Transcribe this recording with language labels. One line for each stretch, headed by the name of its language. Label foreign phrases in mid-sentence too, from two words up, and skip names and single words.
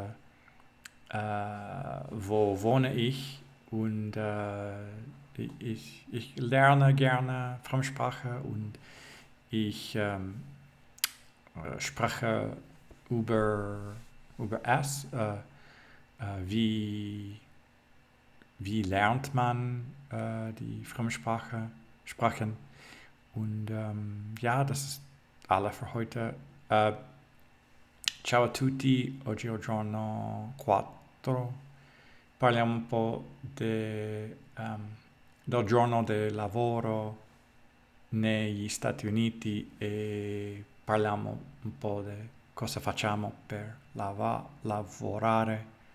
German: wo wohne ich und ich lerne gerne Fremdsprache und ich spreche über es, wie lernt man die Fremdsprache sprechen. Und das ist alles für heute.
Italian: Ciao a tutti, oggi è il giorno 4. Parliamo un po' del giorno del lavoro negli Stati Uniti e parliamo un po' di cosa facciamo per lavorare.